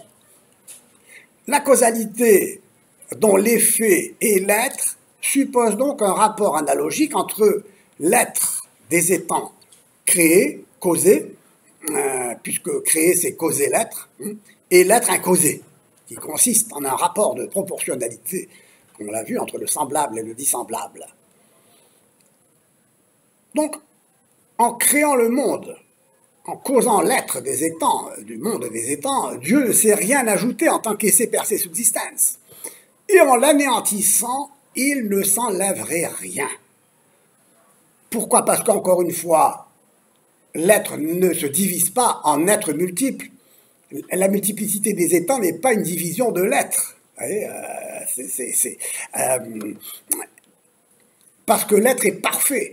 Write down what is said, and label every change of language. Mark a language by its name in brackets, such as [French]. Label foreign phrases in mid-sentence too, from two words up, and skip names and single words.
[French] La causalité dont l'effet est l'être suppose donc un rapport analogique entre l'être des étangs créés, causés, puisque créer c'est causer l'être, et l'être incausé, qui consiste en un rapport de proportionnalité, comme on l'a vu, entre le semblable et le dissemblable. Donc, en créant le monde, en causant l'être des étangs, du monde des étangs, Dieu ne s'est rien ajouté en tant qu'essai [Latin] per se subsistens. [French] Et en l'anéantissant, il ne s'enlèverait rien. Pourquoi? Parce qu'encore une fois, l'être ne se divise pas en êtres multiples. La multiplicité des étangs n'est pas une division de l'être. Parce que l'être est parfait.